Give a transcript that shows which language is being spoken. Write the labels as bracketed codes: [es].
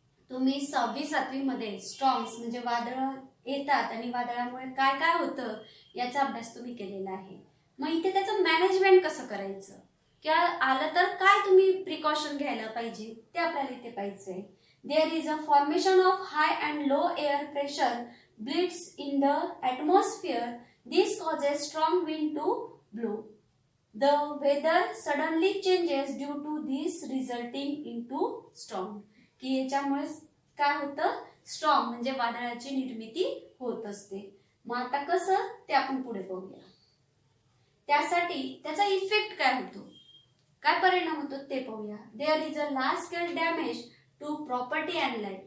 [mr] तुम्ही 6वी-7वी मध्ये स्टॉर्म्स म्हणजे वादळ येतात आणि वादळामुळे काय काय होतं याचा अभ्यास तुम्ही केलेला आहे. मग इथे त्याचं मॅनेजमेंट कसं करायचं किंवा आलं तर काय तुम्ही प्रिकॉशन घ्यायला पाहिजे ते आपल्याला इथे पाहिजे. [en] There is a formation of high and low air pressure belts in the atmosphere. This causes strong wind to blow. The weather suddenly changes due to this resulting into storm. [mr] की याच्यामुळे काय होतं, स्टॉर्म म्हणजे वादळाची निर्मिती होत असते. मग आता कसं ते आपण पुढे बघूया. त्यासाठी त्याचा इफेक्ट काय होतो, काय परिणाम होतो ते पाहूया. [en] There is a large scale damage to property and life.